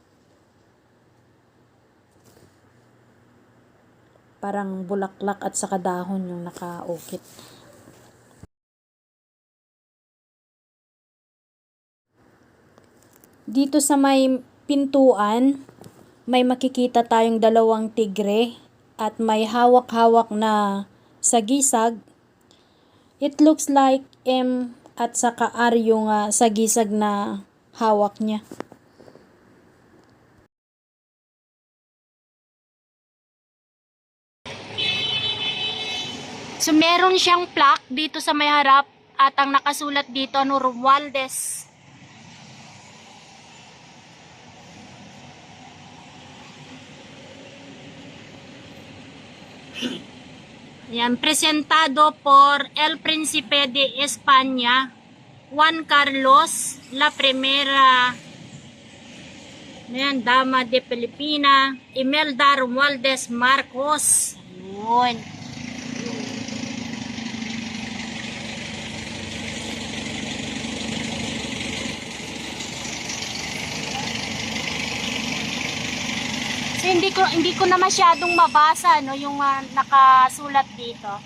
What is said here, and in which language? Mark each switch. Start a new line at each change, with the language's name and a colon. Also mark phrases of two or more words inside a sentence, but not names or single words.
Filipino: Parang bulaklak at saka dahon yung nakaukit. Dito sa may pintuan, may makikita tayong dalawang tigre at may hawak-hawak na sagisag.
English: It looks like
Filipino: M at saka R yung sagisag na hawak niya. So meron siyang plaque dito sa may harap at ang nakasulat dito Romualdez. Yan,
Spanish: presentado por El Príncipe de España, Juan Carlos, la primera dama de Pilipina, Imelda Romualdez Marcos. Yun.
Filipino: So, hindi ko na masyadong mabasa no yung nakasulat dito.